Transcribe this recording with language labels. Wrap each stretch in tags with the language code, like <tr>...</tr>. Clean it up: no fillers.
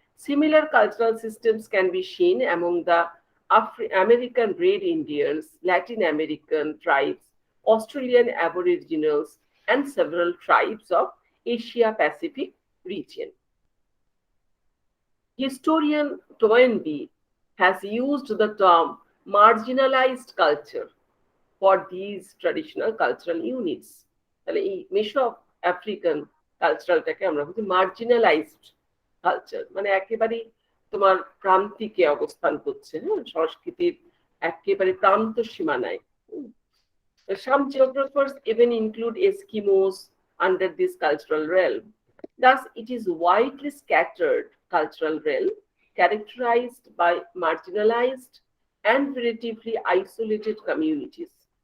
<en>Similar cultural systems can be seen among the American Red Indians, Latin American tribes, Australian Aboriginals, and several tribes of Asia Pacific region. Historian Toynbee has used the term marginalized culture for these traditional cultural units.</en> <bn>তাহলে এই মেশো African কালচারালটাকে আমরা বলছি marginalised culture, মানে একেবারেই তোমার প্রান্তিকে অবস্থান করছে, হ্যাঁ, সংস্কৃতির একেবারে প্রান্ত সীমানায়।</bn> <en>Some geographers even include Eskimos under this cultural realm. Thus, it is widely scattered cultural realm characterized by marginalized and relatively isolated communities.</en>